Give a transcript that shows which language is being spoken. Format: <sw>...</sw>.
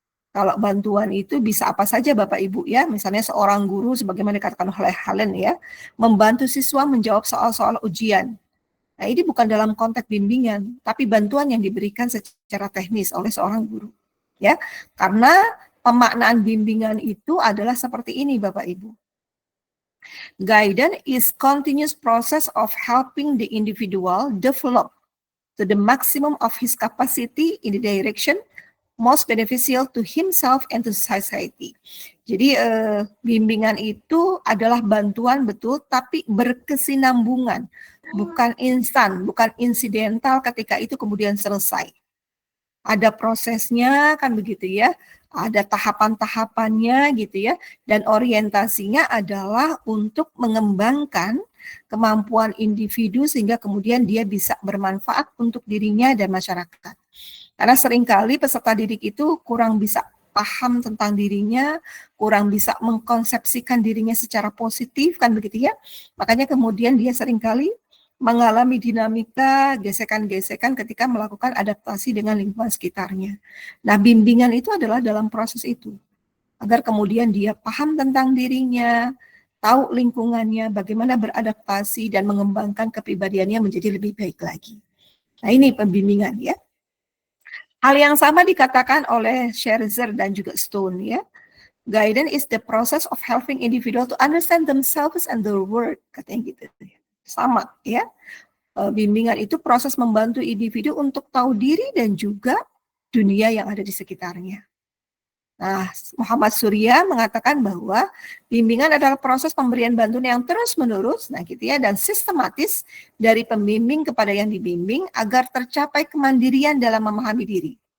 <id>Kalau bantuan itu bisa apa saja Bapak Ibu, ya, misalnya seorang guru sebagaimana dikatakan oleh Helen, ya, membantu siswa menjawab soal-soal ujian. Nah, ini bukan dalam konteks bimbingan, tapi bantuan yang diberikan secara teknis oleh seorang guru, ya. Karena pemaknaan bimbingan itu adalah seperti ini Bapak Ibu.</id> <en>Guidance is continuous process of helping the individual develop to the maximum of his capacity in the direction most beneficial to himself and to society.</en> <id>Jadi bimbingan itu adalah bantuan betul, tapi berkesinambungan, bukan instan, bukan insidental ketika itu kemudian selesai. Ada prosesnya kan begitu ya, ada tahapan-tahapannya gitu ya, dan orientasinya adalah untuk mengembangkan kemampuan individu sehingga kemudian dia bisa bermanfaat untuk dirinya dan masyarakat. Karena seringkali peserta didik itu kurang bisa paham tentang dirinya, kurang bisa mengkonsepsikan dirinya secara positif kan begitu ya. Makanya kemudian dia seringkali mengalami dinamika, gesekan-gesekan ketika melakukan adaptasi dengan lingkungan sekitarnya. Nah, bimbingan itu adalah dalam proses itu. Agar kemudian dia paham tentang dirinya, tahu lingkungannya, bagaimana beradaptasi dan mengembangkan kepribadiannya menjadi lebih baik lagi. Nah, ini pembimbingan ya. Hal yang sama dikatakan oleh Scherzer dan juga Stone ya.</id> <en>Guidance is the process of helping individual to understand themselves and their world,</en> <id>katanya gitu. Sama ya. Bimbingan itu proses membantu individu untuk tahu diri dan juga dunia yang ada di sekitarnya. Nah, Muhammad Surya mengatakan bahwa bimbingan adalah proses pemberian bantuan yang terus-menerus, nah gitu ya, dan sistematis dari pembimbing kepada yang dibimbing agar tercapai kemandirian dalam memahami diri.</id>